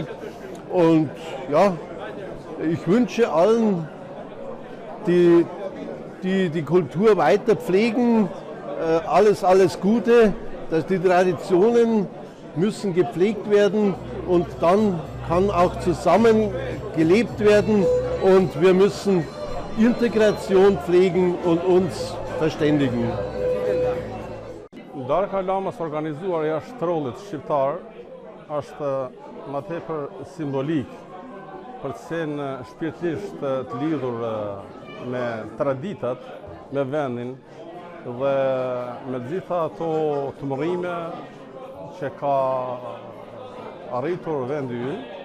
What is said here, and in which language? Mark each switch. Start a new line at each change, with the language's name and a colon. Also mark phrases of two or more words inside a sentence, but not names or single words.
German: Und ja, ich wünsche allen, die die Kultur weiter pflegen, alles Gute, dass die Traditionen müssen gepflegt werden und dann kann auch zusammen gelebt werden und wir müssen Integration pflegen und uns verständigen.
Albanian: Darka Lomës organizuar jashtë trollit shqiptar është më tepër simbolik për të qenë shpirtërisht të lidhur me traditat, me vendin dhe me gjitha ato të mërime që ka arritur vendi ynë.